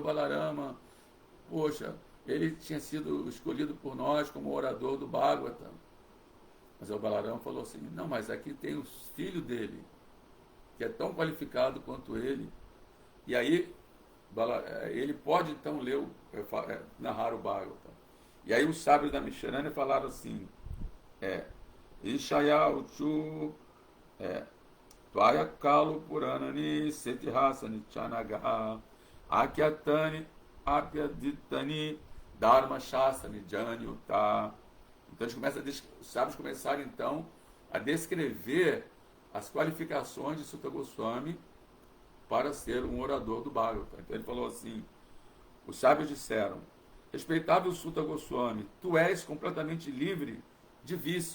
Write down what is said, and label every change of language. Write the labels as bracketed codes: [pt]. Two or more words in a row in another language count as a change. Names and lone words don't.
[pt] Balarama, poxa, ele tinha sido escolhido por nós como orador do Bhagavatam. Mas o Balarama falou assim: não, mas aqui tem o filho dele, que é tão qualificado quanto ele, e aí ele pode então narrar o Bhagavatam. E aí os sábios da Naimisharanya falaram assim: [sa] Ishaya Uchu Tvaya Kalu Puranani Setihasani Chanaga Akyatani Apyaditani Dharma Shasani Janyuta. [pt] Então os sábios começaram então a descrever as qualificações de Sutta Goswami para ser um orador do Bhagavatam. Então ele falou assim: os sábios disseram: respeitável Sutta Goswami, tu és completamente livre de vícios.